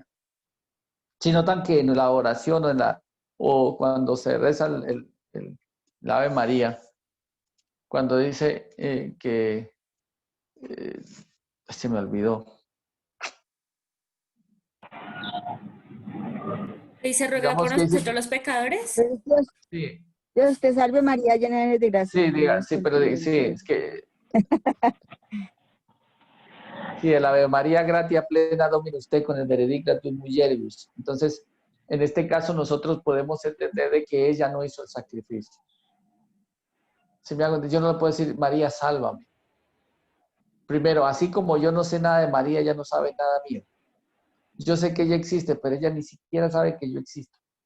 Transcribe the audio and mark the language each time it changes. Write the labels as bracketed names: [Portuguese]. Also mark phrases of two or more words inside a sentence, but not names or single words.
[Spanish] Sino tan que en la oración o cuando se reza el Ave María, cuando dice se me olvidó. ¿Y se ruega por nosotros los pecadores? Sí. Dios te salve María, llena eres de gracia. Sí, diga, sí, pero sí, es que... Sí, el [Latin] Ave María gratia plena Dominus tecum, et benedicta mulieribus. [Spanish] Entonces, en este caso nosotros podemos entender de que ella no hizo el sacrificio. Si me hago, yo no le puedo decir, María, sálvame. Primero, así como yo no sé nada de María, ella no sabe nada mío. Yo sé que ella existe, pero ella ni siquiera sabe que yo existo.